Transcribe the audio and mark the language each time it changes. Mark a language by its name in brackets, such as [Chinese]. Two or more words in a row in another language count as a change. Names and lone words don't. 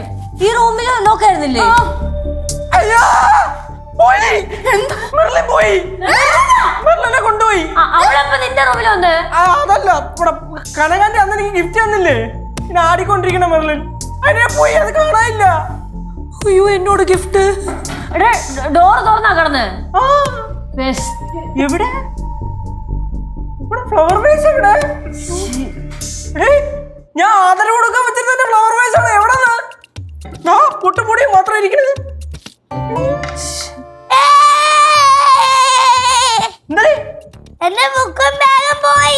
[Malayalam] ഈ റൂമിൽ ലോക്കായിരുന്നില്ലേ? അയ്യോ പോയി, എന്താ മെർലിൻ പോയി, മെർലിനെ കൊണ്ടുപോയി. അവളെപ്പോ നിന്റെ റൂമിൽ വന്ന്? അതല്ല, ഇവിടെ കനകാന്റെ അന്ന് എനിക്ക് ഗിഫ്റ്റ് തന്നില്ലേ, ഇങ്ങനെ ആടിക്കൊണ്ടിരിക്കണ മെർലിൻ, അതിനെ പോയി, അത് കാണാനില്ല. [Tamil] ஐயோ என்னோட கிஃப்ட். [Malayalam] ഡോർ തുറന്നാ കിടന്ന്. എവിടെ? ഇവിടെ [English] flower vase [Malayalam] എവിടെ? ഞാൻ ആദരവ് കൊടുക്കാൻ വെച്ചിരുന്ന [English] flower vase [Malayalam] ആണ്. എവിടെ പൊട്ടുപൊടിയും മാത്രം ഇരിക്കണത്. എന്റെ ബുക്കും ബാഗും പോയി.